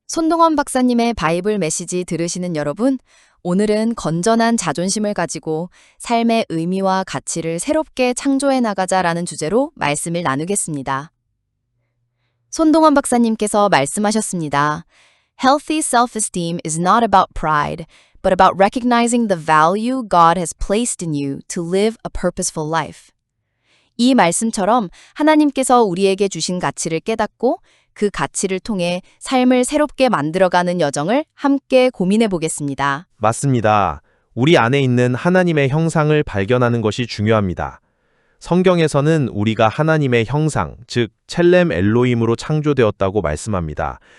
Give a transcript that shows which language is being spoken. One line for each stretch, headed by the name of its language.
Korean: 손동원 박사님의 바이블 메시지 들으시는 여러분, 오늘은 건전한 자존심을 가지고 삶의 의미와 가치를 새롭게 창조해 나가자라는 주제로 말씀을 나누겠습니다. 손동원 박사님께서 말씀하셨습니다.
English: Healthy self-esteem is not about pride, but about recognizing the value God has placed in you to live a purposeful life.
Korean: 이 말씀처럼 하나님께서 우리에게 주신 가치를 깨닫고 그 가치를 통해 삶을 새롭게 만들어가는 여정을 함께 고민해 보겠습니다. 맞습니다. 우리 안에 있는 하나님의 형상을 발견하는 것이 중요합니다. 성경에서는 우리가 하나님의 형상, 즉 첼렘 엘로힘으로 창조되었다고 말씀합니다.